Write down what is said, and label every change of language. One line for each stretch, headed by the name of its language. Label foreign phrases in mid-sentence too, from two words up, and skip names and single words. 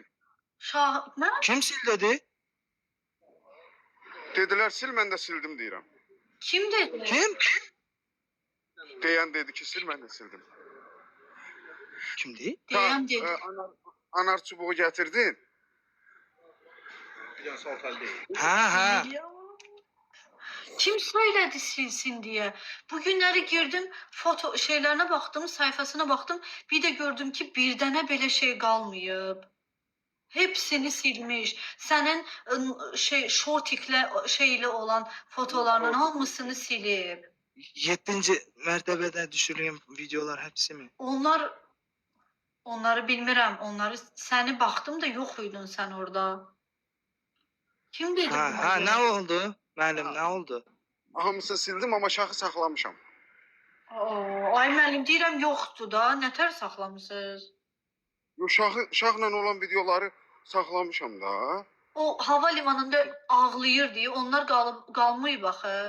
Azerbaijani: Nə? Kim sil dedi? Dedilər sil, mən də sildim deyirəm. Kim dedi? Kim? Deyən dedi ki sil, mən də sildim. Kimdi? Deyən dedi. Anar çubuğu gətirdin. Ha.
Turkish: Kim söyledi silsin diye? Bugünleri girdim, foto şeylerine baktım, sayfasına baktım. Bir de gördüm ki bir tane belə şey kalmayıp. Hepsini silmiş. Senin şortikle şeyle olan fotolarının hamısını silip.
Azerbaijani: 7. mərtəbədə düşürüyüm videolar
Turkish: hepsi mi?
Azerbaijani: Onları bilmirəm.
Turkish: Onları seni baktım da yok uydun sen orada.
Azerbaijani: Kim dedi? Ha, bunu? nə oldu? Müəllim, nə oldu? Hamısını sildim, amma şahı saxlamışam. Ay müəllim deyirəm yoxdur da. Nətər saxlamısınız? Yo, şahla olan videoları saxlamışam da. O hava limanında ağlayır diye onlar qalmayıb axı.